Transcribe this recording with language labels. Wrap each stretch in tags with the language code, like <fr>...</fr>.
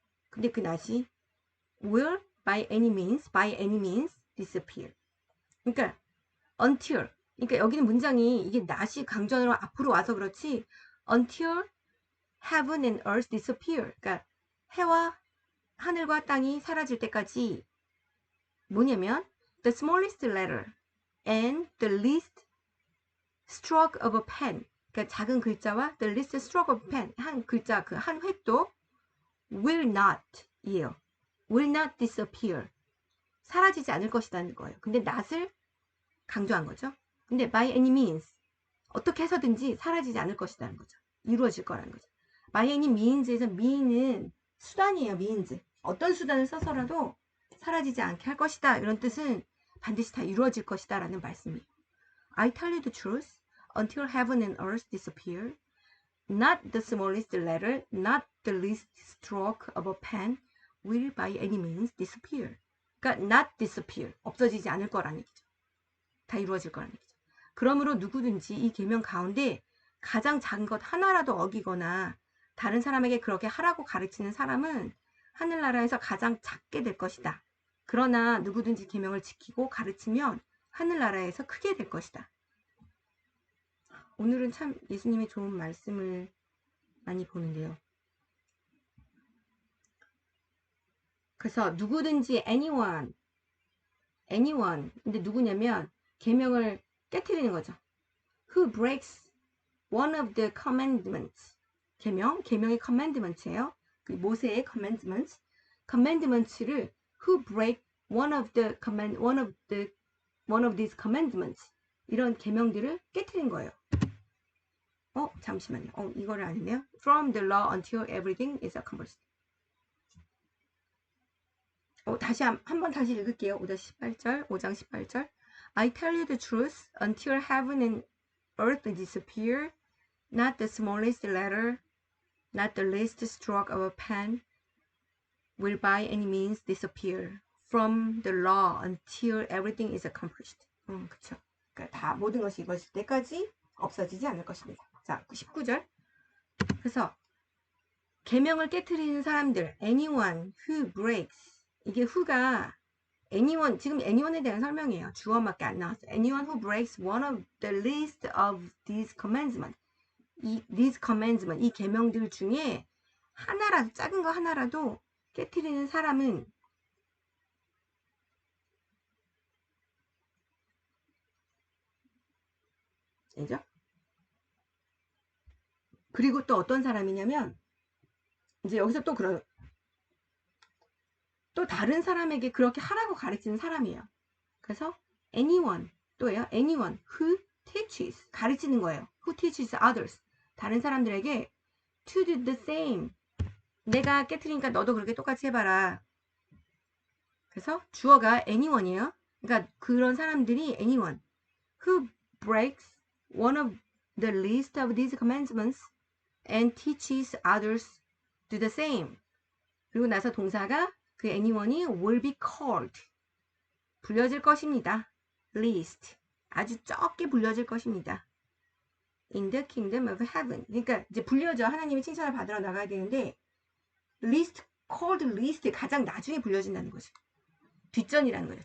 <en>근데 그 not이 will by any means disappear.</en> <ko>그러니까 until. 그러니까 여기는 문장이 이게 not이 강조하느라 앞으로 와서 그렇지</ko> <en>until heaven and earth disappear.</en> <ko>그러니까 해와 하늘과 땅이 사라질 때까지 뭐냐면</ko> <en>the smallest letter and the least stroke of a pen.</en> <ko>그러니까 작은 글자와</ko> <en>the least stroke of a pen.</en> <ko>한 글자 그 한 획도 will not 이에요.</ko> <en>will not disappear.</en> <ko>사라지지 않을 것이라는 거예요. 근데 not을 강조한 거죠. 근데</ko> <en>by any means</en> <ko>어떻게 해서든지 사라지지 않을 것이라는 거죠. 이루어질 거라는 거죠. by any means에서 mean은 수단이에요. means. 어떤 수단을 써서라도 사라지지 않게 할 것이다. 이런 뜻은 반드시 다 이루어질 것이다 라는 말씀이에요.</ko> <en>I tell you the truth until heaven and earth disappear. Not the smallest letter, not the least stroke of a pen will by any means disappear. 그러니까 not disappear.</en> <ko>없어지지 않을 거라는 얘기죠. 다 이루어질 거라는 얘기죠. 그러므로 누구든지 이 계명 가운데 가장 작은 것 하나라도 어기거나 다른 사람에게 그렇게 하라고 가르치는 사람은 하늘나라에서 가장 작게 될 것이다. 그러나 누구든지 계명을 지키고 가르치면 하늘나라에서 크게 될 것이다. 오늘은 참 예수님이 좋은 말씀을 많이 보는데요. 그래서 누구든지 anyone 근데 누구냐면 계명을 깨트리는 거죠.</ko> <en>Who breaks one of the commandments.</en> <ko>계명의 commandments예요. 그 모세의 commandments를</ko> <en>who break one of these commandments.</en> <ko>이런 계명들을 깨트린 거예요. 잠시만요. 이거를 아니네요.</ko> <en>From the law until everything is accomplished.</en> <ko>다시 한번 다시 읽을게요. 5장 18절.</ko> <en>I tell you the truth until heaven and earth disappear, not the smallest letter, not the least stroke of a pen will by any means disappear from the law until everything is accomplished.</en> <ko>그쵸. 그러니까 다 모든 것이 이루어질 때까지 없어지지 않을 것입니다. 자, 19절. 그래서 계명을 깨트리는 사람들,</ko> <en>anyone who breaks.</en> <ko>이게 who가 anyone, 지금 anyone에 대한 설명이에요. 주어밖에 안 나왔어요.</ko> <en>anyone who breaks one of the least of these commandments.</en> <ko>these commandments, 이 계명들 중에 하나라도, 작은 거 하나라도 깨트리는 사람은 알죠? 그리고 또 어떤 사람이냐면 이제 여기서 또 다른 사람에게 그렇게 하라고 가르치는 사람이에요. 그래서 anyone 또예요. anyone who teaches 가르치는 거예요.</ko> <en>who teaches others</en> <ko>다른 사람들에게</ko> <en>to do the same.</en> <ko>내가 깨트리니까 너도 그렇게 똑같이 해봐라. 그래서 주어가 anyone이에요. 그러니까 그런 사람들이</ko> <en>anyone who breaks one of the least of these commandments and teaches others do the same.</en> <ko>그리고 나서 동사가 그 anyone이</ko> <en>will be called</en> <ko>불려질 것입니다. least 아주 적게 불려질 것입니다.</ko> <en>in the kingdom of heaven.</en> <ko>그러니까 이제 불려져 하나님의 칭찬을 받으러 나가야 되는데 least called least 가장 나중에 불려진다는 거죠. 뒷전이라는 거죠.</ko>